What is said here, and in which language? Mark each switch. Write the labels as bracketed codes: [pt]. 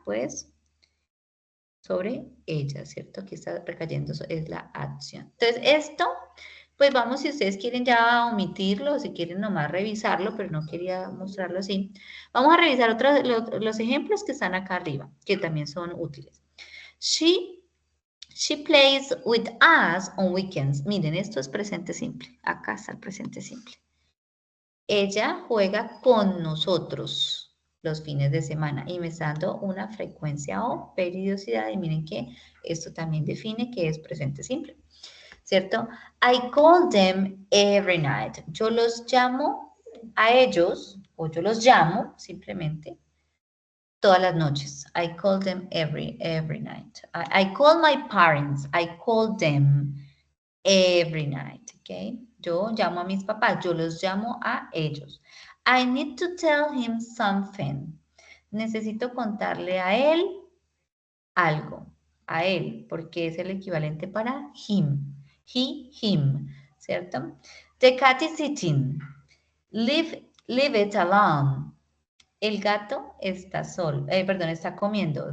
[es] Pues sobre ellas, ¿cierto? Aquí está recayendo, es la acción. Entonces, esto, pues vamos, si ustedes quieren ya omitirlo, si quieren nomás revisarlo, pero no quería mostrarlo así. Vamos a revisar los ejemplos que están acá arriba, que también son útiles. [en] She plays with us on weekends. [es] Miren, esto es presente simple. Acá está el presente simple. Ella juega con nosotros los fines de semana y me está dando una frecuencia o periodicidad y miren que esto también define que es presente simple, ¿cierto? [en] I call them every night. [es] Yo los llamo a ellos o yo los llamo simplemente todas las noches. [en] I call them every night. I call my parents. I call them every night. ¿ok? [es] Yo llamo a mis papás, yo los llamo a ellos. [en] I need to tell him something. [es] Necesito contarle a él algo, a él, porque es el equivalente para him. [en] He, him, [es] ¿cierto? [en] The cat is eating. Leave it alone. [es] El gato está solo, perdón, está comiendo.